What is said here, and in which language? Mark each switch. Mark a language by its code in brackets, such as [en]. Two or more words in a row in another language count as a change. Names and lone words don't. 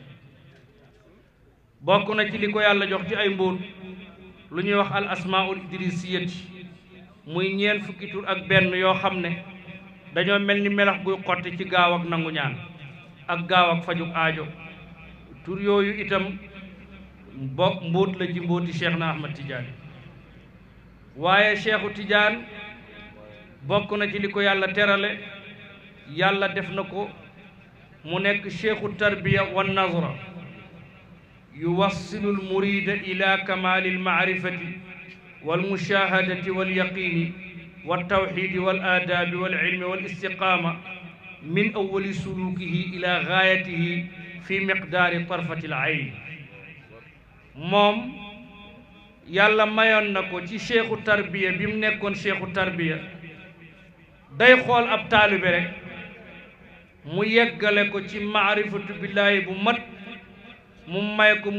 [wo] bokk na ci li ko yàlla jox ci ay mbóot lu ñuy wax [ar] الأسماء الإدريسية [wo] muy ñeent fukki tur ak benn yoo xam ne dañoo mel ni melax guy xotti ci gaaw ak nangu ñaan ak gaaw ak fajug aajo tur yooyu itam mbóot la ci mbóoti Cheikh na Ahmad Tidiane waaye Cheikhu Tidiane bokk na ci li ko yàlla terale yàlla def na ko mu nekk [ar] شيخ التربية والنظرة يوصل المريد إلى كمال المعرفة والمشاهدة واليقين والتوحيد والآداب والعلم والاستقامة من أول سلوكه إلى غايته في مقدار طرفة العين [wo] moom yàlla mayoon na ko ci cheikhu tarbiya bi mu nekkoon cheikhu tarbiya day xool ab taalibe rek mu yeggale ko ci [ar] معرفة بالله [wo] bu mat mu may ko